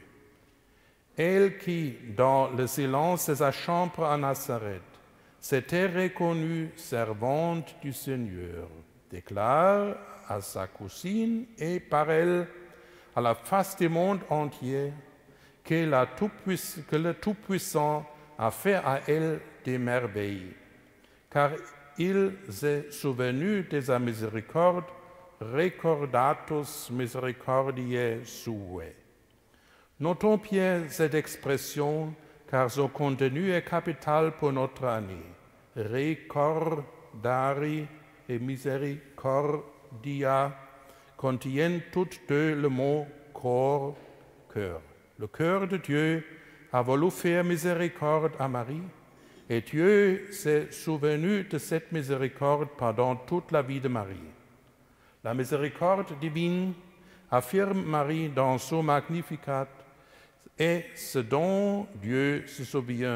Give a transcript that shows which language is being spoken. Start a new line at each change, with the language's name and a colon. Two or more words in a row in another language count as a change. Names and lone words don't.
French: Elle qui, dans le silence de sa chambre à Nazareth, s'était reconnue servante du Seigneur, déclare à sa cousine et par elle à la face du monde entier que le Tout-Puissant a fait à elle des merveilles, car il s'est souvenu de sa miséricorde,
Latin: recordatus misericordiae suae.
French: Notons bien cette expression car son contenu est capital pour notre année.
Latin: Recordari et misericordia
French: contiennent toutes deux le mot corps, cœur. Le cœur de Dieu a voulu faire miséricorde à Marie, et Dieu s'est souvenu de cette miséricorde pendant toute la vie de Marie. La miséricorde divine, affirme Marie dans son Magnificat, est ce dont Dieu se souvient.